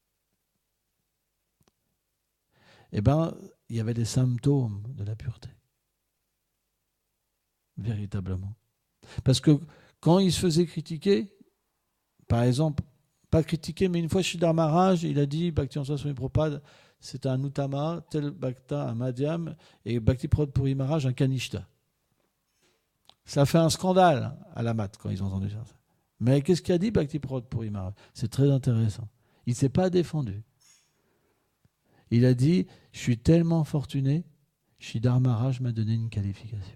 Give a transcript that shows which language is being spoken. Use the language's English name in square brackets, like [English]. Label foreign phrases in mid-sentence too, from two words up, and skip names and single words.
[French] Eh bien, il y avait des symptômes de la pureté. Véritablement. Parce que quand il se faisait critiquer, par exemple, pas critiquer, mais une fois Sridhar Maharaj, il a dit, Bhakti-Vedanta Swami Prabhupada, c'est un Uttama, tel Bhakta, un Madhyam, et Bhakti Pramod Puri Maharaj, un Kanishta. Ça fait un scandale à la mat quand ils ont entendu ça. Mais qu'est-ce qu'a dit Bhakti Pramod Puri Maharaj? C'est très intéressant. Il ne s'est pas défendu. Il a dit, je suis tellement fortuné, Sridhar Maharaj m'a donné une qualification.